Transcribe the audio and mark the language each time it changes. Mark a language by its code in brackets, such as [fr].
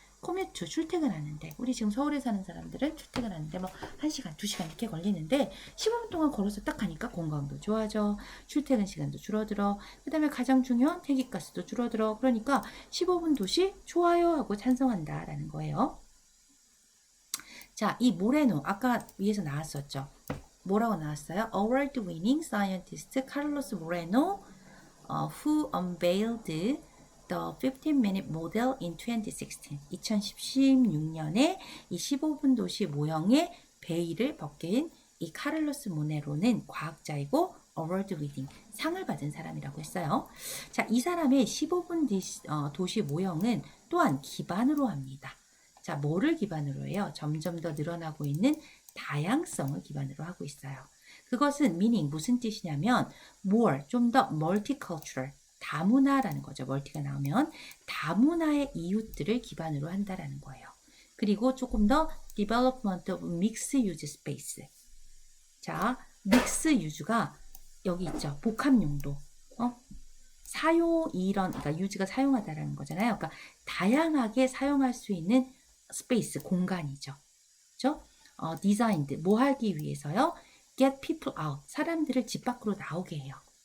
[ko] 코뮤트, 출퇴근하는데 우리 지금 서울에 사는 사람들은 출퇴근하는데 뭐 1시간, 2시간 이렇게 걸리는데 15분 동안 걸어서 딱 가니까 건강도 좋아져. 출퇴근 시간도 줄어들어. 그 다음에 가장 중요한 배기가스도 줄어들어. 그러니까 15분 도시 좋아요 하고 찬성한다라는 거예요. 자, 이 모레노 아까 위에서 나왔었죠. 뭐라고 나왔어요? [en] Award-winning scientist Carlos Moreno, who unveiled the 15-minute model in 2016. [ko] 2016년에 이 15분 도시 모형의 베일을 벗긴 이 카를로스 모네로는 과학자이고 어워드 리딩 상을 받은 사람이라고 했어요. 자, 이 사람의 15분 도시 모형은 또한 기반으로 합니다. 자, 뭐를 기반으로 해요? 점점 더 늘어나고 있는 다양성을 기반으로 하고 있어요. 그것은 meaning 무슨 뜻이냐면 more 좀 더 multicultural 다문화라는 거죠. 멀티가 나오면 다문화의 이웃들을 기반으로 한다라는 거예요. [en] 그리고 조금 더 development of mixed use space. [ko] 자, mixed use가 여기 있죠. 복합 용도. 사용 이런 그러니까 use가 사용하다라는 거잖아요. 그러니까 다양하게 사용할 수 있는 스페이스 공간이죠. 그렇죠? designed 뭐 하기 위해서요? get people out 사람들을 집 밖으로 나오게 해요.